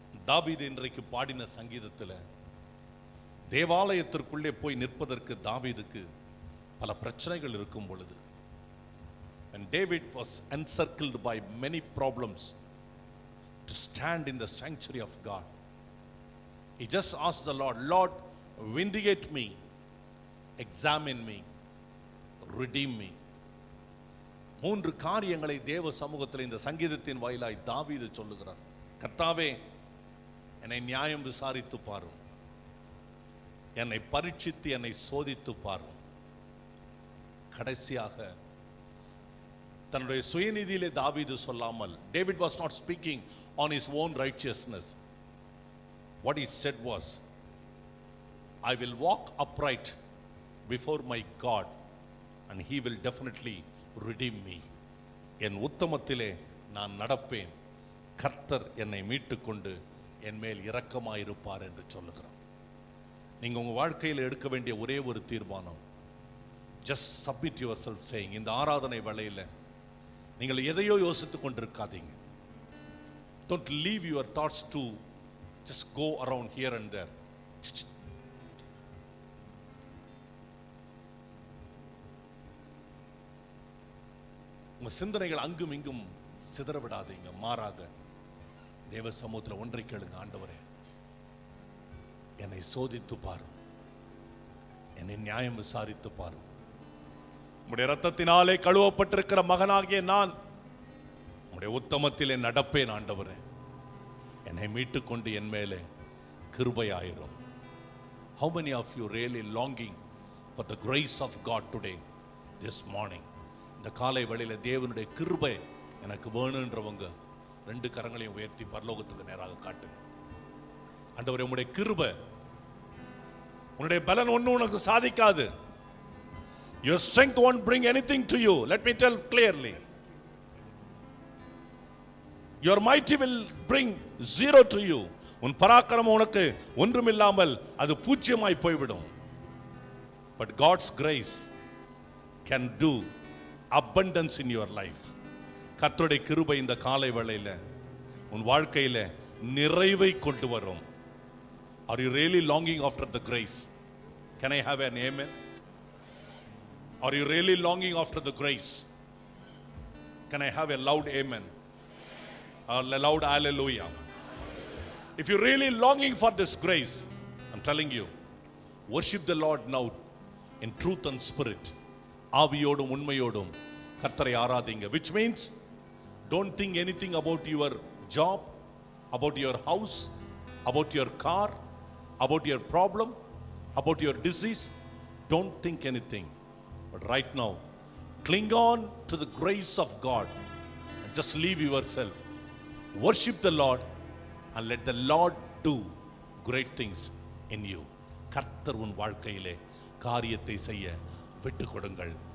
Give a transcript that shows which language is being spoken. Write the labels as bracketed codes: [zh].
[ta] தாவீது இன்றைக்கு பாடின சங்கீதத்தில் தேவாலயத்திற்குள்ளே போய் நிற்பதற்கு தாவீதுக்கு பல பிரச்சனைகள் இருக்கும் பொழுது, [en] when David was encircled by many problems to stand in the sanctuary of God, he just asked the Lord, Lord, vindicate me, examine me, redeem me. [ta] மூன்று காரியங்களை தேவ சமூகத்தில் இந்த சங்கீதத்தின் வாயிலாய் தாவீது சொல்லுகிறார். கர்த்தாவே, என்னை நியாயம் விசாரித்து பாரும், என்னை பரீட்சித்து என்னை சோதித்து பாரும். கடைசியாக தன்னுடைய சுயநீதியிலே தாவீது சொல்லாமல், [en] David was not speaking on his own righteousness. What he said was, I will walk upright before my God and he will definitely redeem me. [ta] என் உத்தமத்திலே நான் நடப்பேன், கர்த்தர் என்னை மீட்டுக்கொண்டு என் மேல் இரக்கமாயிருப்பார் என்று சொல்லுகிறார். நீங்க உங்க வாழ்க்கையில் எடுக்க வேண்டிய ஒரே ஒரு தீர்மானம், [en] just submit yourself saying, [ta] இந்த ஆராதனை வேளையில நீங்கள் எதையோ யோசித்துக் கொண்டிருக்காதீங்க. [en] Don't leave your thoughts to just go around here and there. [ta] உங்க சிந்தனைகள் அங்கும் இங்கும் சிதற விடாதீங்க. மாறாக தேவ சமூகத்தில் ஒன்றை கேளுங்க, ஆண்டவரே, என்னை சோதித்து பாரும், என்னை நியாயம் விசாரித்து பாரும். உம்முடைய இரத்தத்தினாலே கழுவப்பட்டிருக்கிற மகனாகிய நான் உம்முடைய உத்தமத்திலே நடப்பேன். ஆண்டவரே, என்னை மீட்டுக்கொண்டு என் மேலே கிருபையாயிரும். [en] How many of you really longing for the grace of God today, this morning? [ta] இந்த காலை வேளையில தேவனுடைய கிருபை எனக்கு வேணுன்றவங்க ரெண்டு கரங்களையும் உயர்த்தி பரலோகத்துக்கு நேராக காட்டுங்க. ஆண்டவரே, உம்முடைய கிருபை, உன்னுடைய பலன் ஒண்ணு உனக்கு சாதிக்காது. [en] Your strength won't bring anything to you. Let me tell clearly. Your mighty will bring zero to you. [ta] உன் பராக்கிரமம் உனக்கு ஒன்றுமில்லாமல் அது பூஜ்யமாய் போய்விடும். [en] But God's grace can do abundance in your life. [ta] கர்த்தருடைய கிருபை இந்த காலை வேளையில உன் வாழ்க்கையில நிறைவை கொண்டு வரும். [en] Are you really longing after the grace? Can I have an amen? Are you really longing after the grace? Can I have a loud amen? A loud hallelujah. If you're really longing for this grace, I'm telling you, worship the Lord now in truth and spirit. [ta] ஆவியோடும் உண்மையோடும் கர்த்தரை ஆராதிங்க. [en] Which means, don't think anything about your job, about your house, about your car, about your problem, about your disease. Don't think anything. But right now, cling on to the grace of God and just leave yourself. Worship the Lord and let the Lord do great things in you. [ta] கர்த்தர் உன் வாழ்க்கையிலே காரியத்தை செய்ய விட்டு கொடுங்கள்.